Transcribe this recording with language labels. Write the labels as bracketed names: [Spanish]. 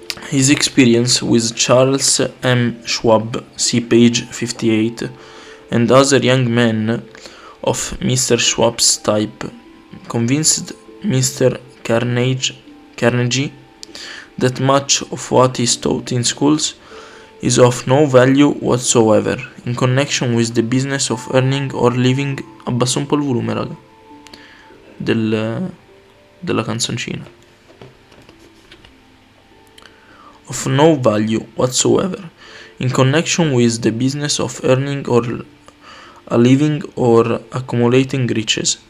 [English] His experience with Charles M. Schwab, see page 58, and other young men of Mr. Schwab's type convinced Mr. Carnegie that much of what is taught in schools is of no value whatsoever in connection with the business of earning or living. [Italian] Abbasso un po' il volume, raga, della canzoncina. [English] Of no value whatsoever in connection with the business of earning or a living or accumulating riches.